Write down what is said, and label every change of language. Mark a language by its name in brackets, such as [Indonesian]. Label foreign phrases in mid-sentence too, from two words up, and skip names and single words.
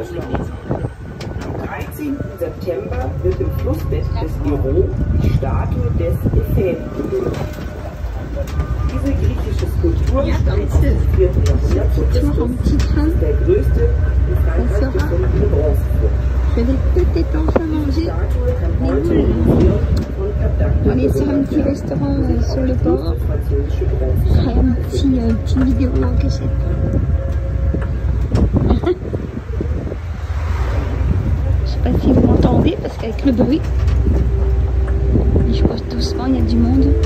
[German] Am 13. September wird im Flussbett des Biro die Statue des Ephen gelegt. Diese griechische Skulptur stammt aus dem 4. Jahrhundert vor Christus, ist der größte in Frankreich gefundene Bronzefund. [French] Je vais peut-être enfin manger les boules. On est sur un petit restaurant sur le port. Je ferai une petite vidéo en cachette. Je sais pas si vous m'entendez parce qu'avec le bruit, je passe doucement, il y a du monde.